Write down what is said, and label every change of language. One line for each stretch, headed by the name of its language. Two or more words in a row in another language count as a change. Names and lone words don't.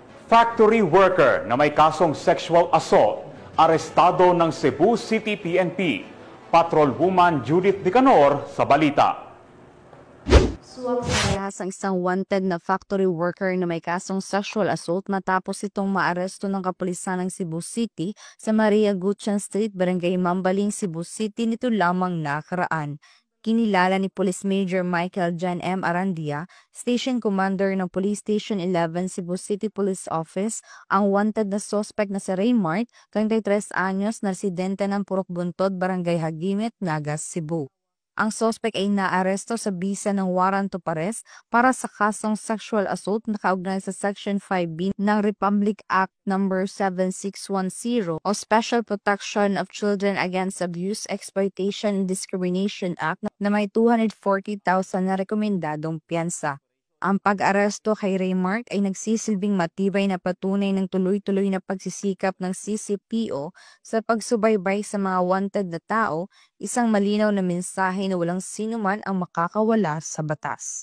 Filipino: Factory worker na may kasong
English: sexual assault,
Filipino: arestado ng Cebu City PNP. Patrolwoman Judith Dicanor sa balita. Suwag sa rehas ang isang wanted na factory worker na may kasong
English: sexual assault
Filipino: matapos itong maaresto ng kapulisan ng Cebu City sa Maria Gutierrez Street, Barangay Mambaling, Cebu City nito lamang nakaraan. Kinilala ni Police Major Michael John M. Arandia, Station Commander ng Police Station 11 Cebu City Police Office, ang wanted na suspect na si Raymart, 33 anyos, na residente ng Purok Buntod, Barangay Hagimit, Nagas, Cebu. Ang suspect ay naaresto sa bisa ng
English: warrant of arrest
Filipino: para sa kasong
English: sexual assault
Filipino: na kaugnay sa Section 5B ng Republic Act No. 7610 o Special Protection of Children Against Abuse, Exploitation and Discrimination Act na may 240,000 na rekomendadong piyansa. Ang pag-aresto kay Raymart ay nagsisilbing matibay na patunay ng tuloy-tuloy na pagsisikap ng CCPO sa pagsubaybay sa mga wanted na tao, isang malinaw na mensahe na walang sinuman ang makakawala sa batas.